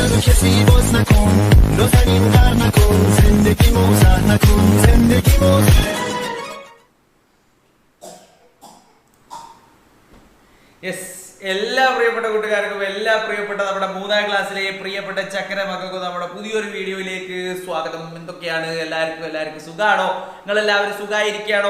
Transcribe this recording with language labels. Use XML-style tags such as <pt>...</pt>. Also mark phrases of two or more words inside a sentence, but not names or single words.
<fa>رو کسی باز نکن نازنین غر نکن زندگی موزه نکن زندگی موزه</fa> <ml>യെസ് എല്ലാ പ്രിയപ്പെട്ട കൂട്ടുകാർക്കും എല്ലാ പ്രിയപ്പെട്ട നമ്മുടെ 3ാം ക്ലാസ്സിലെ പ്രിയപ്പെട്ട ചക്കര മക്കൾക്കും നമ്മുടെ പുതിയൊരു വീഡിയോയിലേക്ക് സ്വാഗതം. എന്തൊക്കെയാണ് എല്ലാവർക്കും സുഖാണോ? നിങ്ങൾ എല്ലാവരും സുഖമായിരിക്കുകയാണോ?</ml>